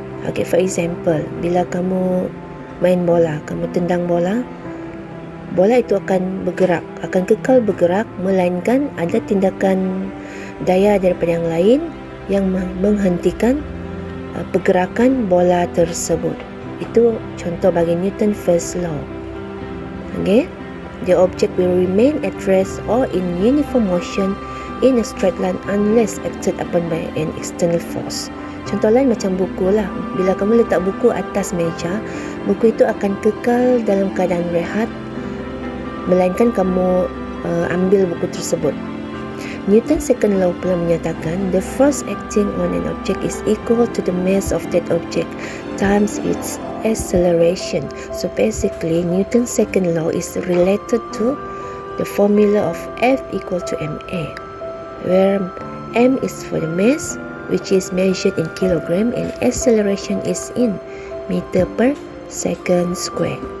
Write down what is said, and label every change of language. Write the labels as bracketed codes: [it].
[en] Okay, for example, [ms] bila kamu main bola, kamu tendang bola, bola itu akan bergerak, akan kekal bergerak, melainkan ada tindakan daya daripada yang lain yang menghentikan pergerakan bola tersebut. Itu contoh bagi Newton's first law. [en] Okay, the object will remain at rest or in uniform motion in a straight line unless acted upon by an external force. [ms] Contoh lain macam buku lah. Bila kamu letak buku atas meja, buku itu akan kekal dalam keadaan rehat, melainkan kamu ambil buku tersebut. [en] Newton's second law [ms] pula menyatakan [en] the force acting on an object is equal to the mass of that object times its acceleration. So basically, Newton's second law is related to the formula of F equal to ma, where m is for the mass, which is measured in kilogram, and acceleration is in meter per second square.